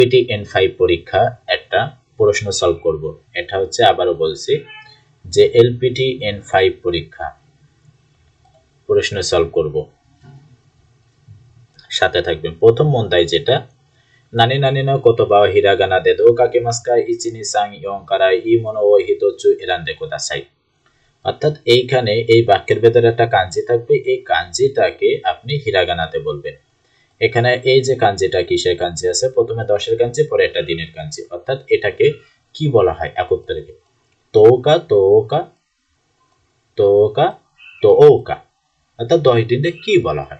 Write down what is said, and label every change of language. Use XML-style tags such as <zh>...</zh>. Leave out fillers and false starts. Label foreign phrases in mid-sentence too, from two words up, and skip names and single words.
<bn>LPTN5 পরীক্ষা একটা প্রশ্ন সলভ করব। এটা হচ্ছে আবারও বলছি যে LPTN5 পরীক্ষা প্রশ্ন সলভ করব, সাথে থাকবেন। প্রথম মন্দাই যেটা</bn> <ja>何何のことばはひらがなでどうかけますか 123 からいいものを一つ選んでください।</ja> <bn>অর্থাৎ এইখানে এই বাক্যের ভেতরে একটা কাঞ্জি থাকবে, এই কাঞ্জিটাকে আপনি হিরাগানাতে বলবেন। এখানে এই যে কাঞ্জিটা কিসের কাঞ্জি আছে, প্রথমে 10-এর কাঞ্জি, পরে একটা দিনের কাঞ্জি, অর্থাৎ এটাকে কি বলা হয় একত্রে?</bn> <ja>十日 十日 十日 十日,</ja> <bn>অর্থাৎ 10 দিনে কি বলা হয়?</bn>